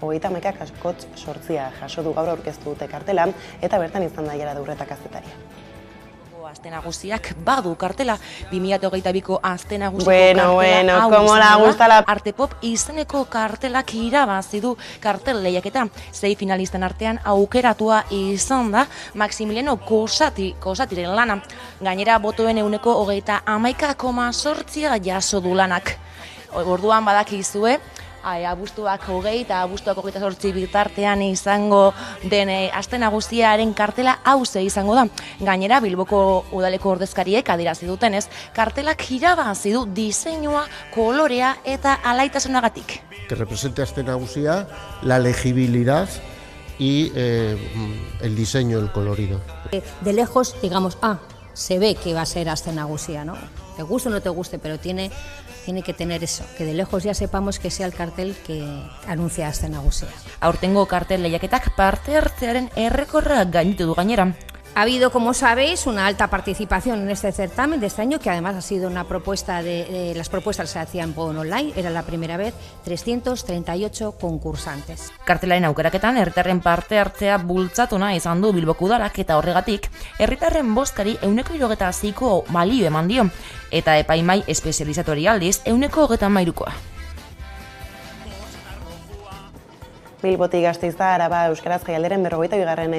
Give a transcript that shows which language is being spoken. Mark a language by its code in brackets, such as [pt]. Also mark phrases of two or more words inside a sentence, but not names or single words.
[eu] 30,8 jaso du gaur aurkeztu dute kartela eta bertan izan da Jara Durreta kazetaria. Aste nagusiak badu kartela 2022ko aste nagusiko [es] Bueno, como la gusta la [eu] arte pop izeneko kartelak irabazi du kartel lehiaketa. 6 finalisten artean aukeratua izan da Maximiliano Kosatiren lana. Gainera botoen ehuneko 31,8 jaso du lanak. Orduan badakizue abuztuak 20 eta abuztuak 28 bitartean izango den aste nagusiaren kartela hauze izango da. Gainera Bilboko udaleko ordezkariek adierazi dutenez, kartelak irabazi du diseinua, kolorea eta alaitasunagatik. [es] Que represente aste nagusia, la legibilidad y el diseño, el colorido. De lejos, digamos, se ve que va a ser aste nagusia, ¿no? Te guste o no te guste, pero tiene que tener eso, que de lejos ya sepamos que sea el cartel que anuncia aste nagusia. [eu] Aurtengo kartel lehiaketak parte hartzearen errekorra gainditu du gainera. [es] Ha habido, como sabéis, una alta participación en este certamen de este año, que además ha sido una propuesta las propuestas se hacían por online, era la primera vez, 338 concursantes. [eu] Kartelaren aukeraketan herritarren parte hartzea bultzatuna izan du Bilboko udalak eta horregatik herritarren bozkari 76ko balio eman dio eta epaimai espezializatori aldiz 133koa. Bilbotik Gasteiza Araba Euskaraz jaialderen 42.